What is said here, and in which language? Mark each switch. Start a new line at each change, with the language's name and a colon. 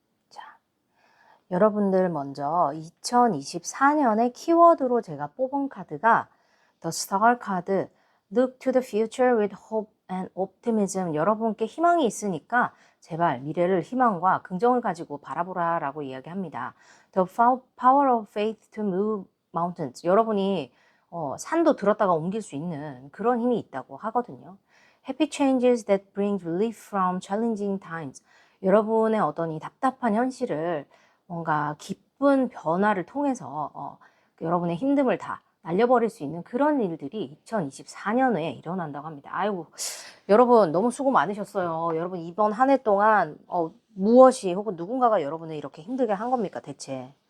Korean: 자, 여러분들 먼저 2024년의 키워드로 제가 뽑은 카드가 The Star 카드, Look to the future with hope and optimism. 여러분께 희망이 있으니까 제발 미래를 희망과 긍정을 가지고 바라보라 라고 이야기합니다.
English: The power of faith to move mountains.
Korean: 여러분이 산도 들었다가 옮길 수 있는 그런 힘이 있다고 하거든요.
English: Happy changes that bring relief from challenging times.
Korean: 여러분의 어떤 이 답답한 현실을 뭔가 기쁜 변화를 통해서 여러분의 힘듦을 다 날려버릴 수 있는 그런 일들이 2024년에 일어난다고 합니다. 아이고, 여러분 너무 수고 많으셨어요. 여러분 이번 한 해 동안 무엇이 혹은 누군가가 여러분을 이렇게 힘들게 한 겁니까 대체?